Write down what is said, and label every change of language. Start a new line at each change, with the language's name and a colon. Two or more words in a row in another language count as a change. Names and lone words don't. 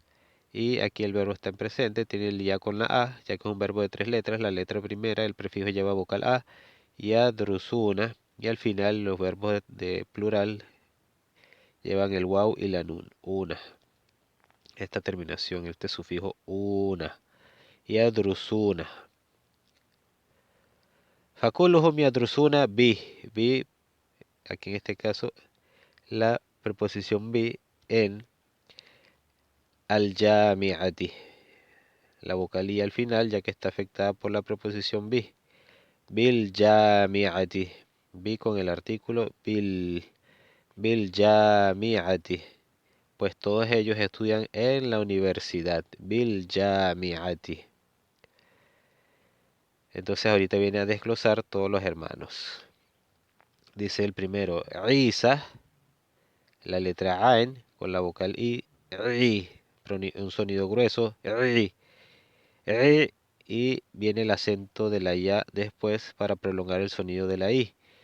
Spanish: Y aquí el verbo está en presente, tiene el ya con la A, ya que es un verbo de tres letras. La letra primera, el prefijo lleva vocal A.
Arabic: Yadrusuna.
Spanish: Y al final los verbos de plural llevan el waw y la nun. Una. Esta terminación, este sufijo una.
Arabic: Yadrusuna. فكلهم يدرسون ب.
Spanish: Bi, aquí en este caso, la preposición bi en al-jami'ati. La vocalía al final, ya que está afectada por la preposición bi.
Arabic: بالجامعة.
Spanish: Bi con el artículo
Arabic: بالجامعة.
Spanish: Pues todos ellos estudian en la universidad.
Arabic: بالجامعة.
Spanish: Entonces ahorita viene a desglosar todos los hermanos. Dice el primero, Isa, la letra Ain con la vocal I, un sonido grueso, y viene el acento de la Ya después para prolongar el sonido de la I.